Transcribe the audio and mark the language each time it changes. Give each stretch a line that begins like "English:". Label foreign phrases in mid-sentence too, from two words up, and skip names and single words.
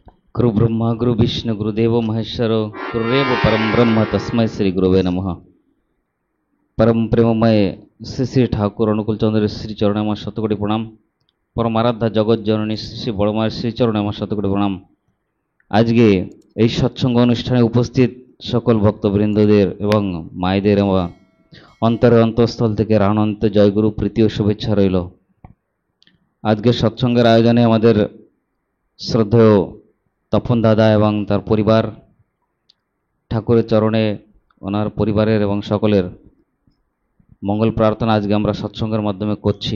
Sanskrit: गुरु ब्रह्मा गुरु विष्णु गुरुदेव महेश्वर गुरुरेव परम ब्रह्म तस्मै श्री गुरुवे नमः।
Bangla: পরম প্রেমময় শ্রী শ্রী ঠাকুর অনুকূল চন্দ্র শ্রী চরণে আমার শতকোটি প্রণাম। পরম আরাধ্যা জগৎ জননী শ্রী শ্রী বড় মায়ের শ্রী চরণে আমার শতকোটি প্রণাম। আজকে এই সৎসঙ্গ অনুষ্ঠানে উপস্থিত সকল ভক্তবৃন্দদের এবং মায়েদের অন্তরে অন্তঃস্থল থেকে রানন্তে জয়গুরু প্রীতি ও শুভেচ্ছা রইল। আজকে সৎসঙ্গের আয়োজনে আমাদের শ্রদ্ধেয় তপন দাদা এবং তার পরিবার, ঠাকুরের চরণে ওনার পরিবারের এবং সকলের মঙ্গল প্রার্থনা আজকে আমরা সৎসঙ্গের মাধ্যমে করছি।